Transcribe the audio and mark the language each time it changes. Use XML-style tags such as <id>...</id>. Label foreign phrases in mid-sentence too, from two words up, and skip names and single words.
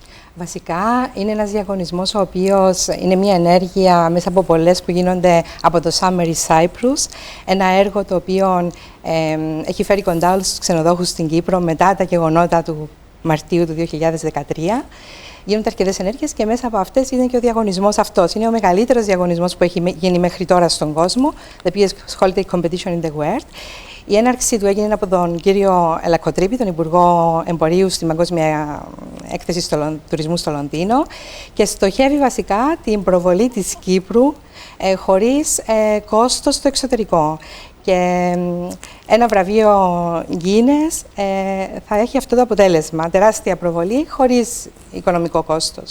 <el>Βασικά είναι ένας διαγωνισμός ο οποίος είναι μια ενέργεια μέσα από πολλές που γίνονται από το Summer in Cyprus. Ένα έργο το οποίο έχει φέρει κοντά όλους τους ξενοδόχους στην Κύπρο μετά τα γεγονότα του Μαρτίου του 2013. Γίνονται αρκετές ενέργειες και μέσα από αυτές είναι και ο διαγωνισμός αυτός. Είναι ο μεγαλύτερος διαγωνισμός που έχει γίνει μέχρι τώρα στον κόσμο,</el> <en>the biggest holiday competition in the world.</en> <el>Η έναρξη του έγινε από τον κύριο Ελακοτρίπη, τον Υπουργό Εμπορίου στην Παγκόσμια Έκθεση Τουρισμού στο Λονδίνο, και στοχεύει βασικά την προβολή της Κύπρου χωρίς κόστος στο εξωτερικό. Και ένα βραβείο Guinness θα έχει αυτό το αποτέλεσμα, τεράστια προβολή χωρίς οικονομικό κόστος.</el>